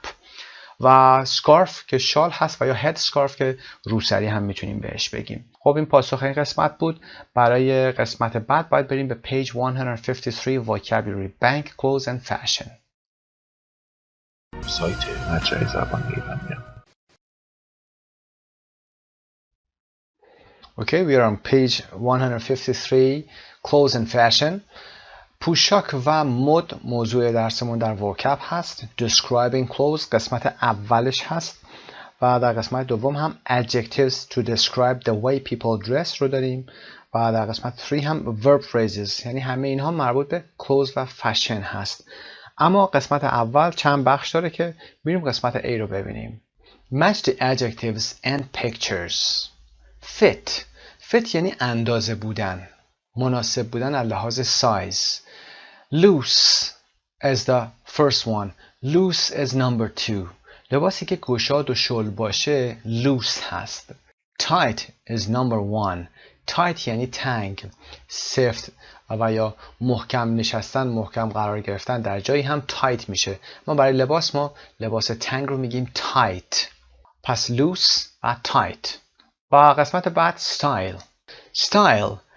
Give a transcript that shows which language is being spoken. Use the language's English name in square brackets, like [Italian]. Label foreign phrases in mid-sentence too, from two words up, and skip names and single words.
[Persian] و سکارف که شال هست و یا [English] head scarf [Persian] که روسری هم میتونیم بهش بگیم. خب این پاسخ این قسمت بود. برای قسمت بعد باید بریم به پیج 153 [English] vocabulary bank clothes and fashion. [Persian] سایت مجموعه زبان ایرانیان. [English] Okay, we are on page 153 clothes and fashion. [Persian] پوشاک و مد موضوع درسمون در vocab هست. [English] Describing clothes [Persian] قسمت اولش هست و در قسمت دوم هم [English] adjectives to describe the way people dress [Persian] رو داریم و در قسمت 3 هم [English] verb phrases، [Persian] یعنی همه اینها مربوط به clothes و fashion هست. اما قسمت اول چند بخش داره که میریم قسمت A رو ببینیم. [English] Match the adjectives and pictures. [Persian] fit یعنی اندازه بودن، مناسب بودن از لحاظ سایز. [English] loose as the first one. loose as number 2. [Persian] لباسی که گشاد و شل باشه loose هست. [English] tight is number 1. [Persian] tight یعنی تنگ، سفت و یا محکم نشستن، محکم قرار گرفتن در جایی هم tight میشه. ما برای لباس تنگ رو میگیم tight. پس loose و tight. و قسمت بعد style.